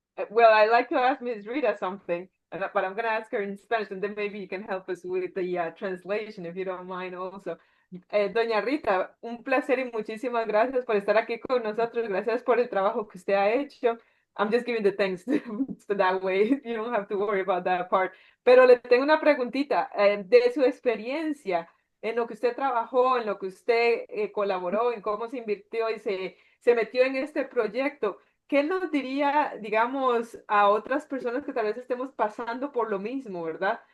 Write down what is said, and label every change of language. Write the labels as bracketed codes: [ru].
[en] Well, I like to ask Ms. Rita something, but I'm going to ask her in Spanish, and then maybe you can help us with the translation, if you don't mind also. [es] Doña Rita, un placer y muchísimas gracias por estar aquí con nosotros. Gracias por el trabajo que usted ha hecho. [en] I'm just giving the thanks so that way you don't have to worry about that part. [es] Pero le tengo una preguntita de su experiencia en lo que usted trabajó, en lo que usted colaboró, en cómo se invirtió y se se metió en este proyecto. ¿Qué nos diría, digamos, a otras personas que tal vez estemos pasando por lo mismo, ¿verdad?